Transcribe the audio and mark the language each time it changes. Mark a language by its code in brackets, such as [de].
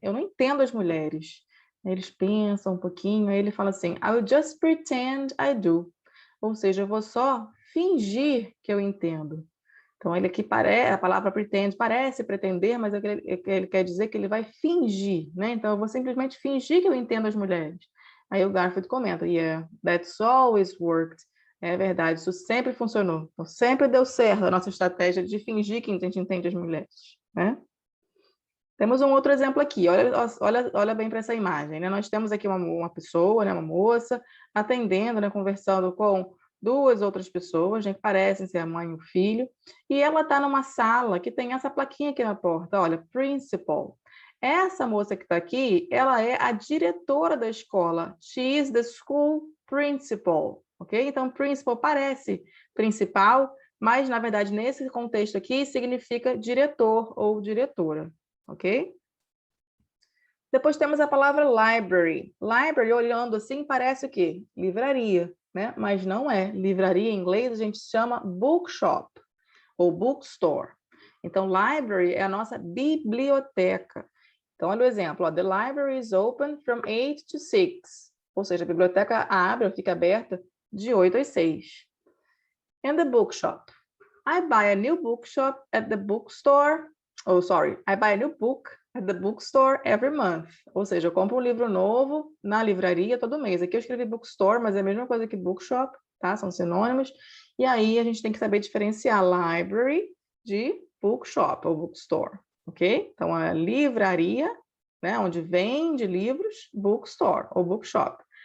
[pt] Eu não entendo as mulheres. Eles pensam um pouquinho, aí ele fala assim, [en] I'll just pretend I do. [pt] Ou seja, eu vou só fingir que eu entendo. Então, ele aqui a palavra pretend parece pretender, mas ele quer dizer que ele vai fingir, né? Então, eu vou simplesmente fingir que eu entendo as mulheres. Aí o Garfield comenta, [en] yeah, that's always worked. [pt] É verdade, isso sempre funcionou. Então, sempre deu certo a nossa estratégia de fingir que a gente entende as mulheres, né? Temos um outro exemplo aqui, olha bem para essa imagem, né? Nós temos aqui uma pessoa, né, uma moça, atendendo, né, conversando com duas outras pessoas, né, que parecem ser a mãe e o filho, e ela está numa sala que tem essa plaquinha aqui na porta, olha, principal. Essa moça que está aqui, ela é a diretora da escola. [en] She is the school principal, ok? [pt] Então, principal parece principal, mas, na verdade, nesse contexto aqui, significa diretor ou diretora. Ok? Depois temos a palavra library. Library, olhando assim, parece o quê? Livraria, né? Mas não é. Livraria em inglês a gente chama bookshop ou bookstore. Então, library é a nossa biblioteca. Então, olha o exemplo. Ó, [en] the library is open from 8 to 6. [pt] Ou seja, a biblioteca abre ou fica aberta de 8 às 6. [en] And the bookshop. I buy a new bookshop at the bookstore. Oh, sorry. I buy a new book at the bookstore every month. [pt] Ou seja, eu compro um livro novo na livraria todo mês. Aqui eu escrevi bookstore, mas é a mesma coisa que bookshop, tá? São sinônimos. E aí a gente tem que saber diferenciar library de bookshop ou bookstore, ok? Então, a livraria, né, onde vende livros, bookstore ou bookshop.